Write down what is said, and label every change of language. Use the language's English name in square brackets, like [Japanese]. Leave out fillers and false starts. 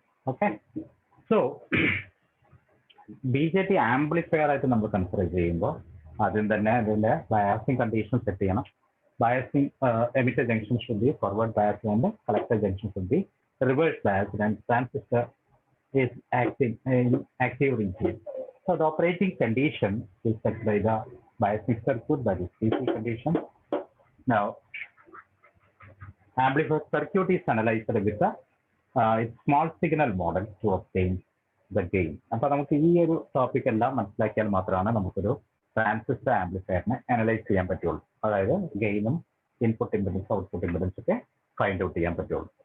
[Malayalam] Okay, so BJT amplifier ആയിട്ട് നമ്മൾ consider ചെയ്യുമ്പോൾ ആദ്യം തന്നെ അതിന്റെ ബയാസിംഗ് കണ്ടീഷൻ സെറ്റ് ചെയ്യണം. [English] Biasing emitter junction should be forward biased and the collector junction should be reverse biased, and transistor is active region. So the operating condition is set by the biasing circuit, that is DC condition. Now amplifier circuit is analyzed with the small signal model to obtain the gain. [Malayalam] അപ്പോൾ നമുക്ക് ഈ ഒരു topic എല്ലാം മനസ്സിലാക്കിയാൽ മാത്രമാണ് നമുക്കൊരു transistor ആംപ്ലിഫയറിനെ analyse ചെയ്യാൻ പറ്റുള്ളൂ. അതായത് ഗെയിനും ഇൻപുട്ട് ഇംപെഡൻസ് ഔട്ട്പുട്ട് ഇംപെഡൻസ് ഒക്കെ ഫൈൻഡ് ഔട്ട് ചെയ്യാൻ പറ്റുള്ളൂ.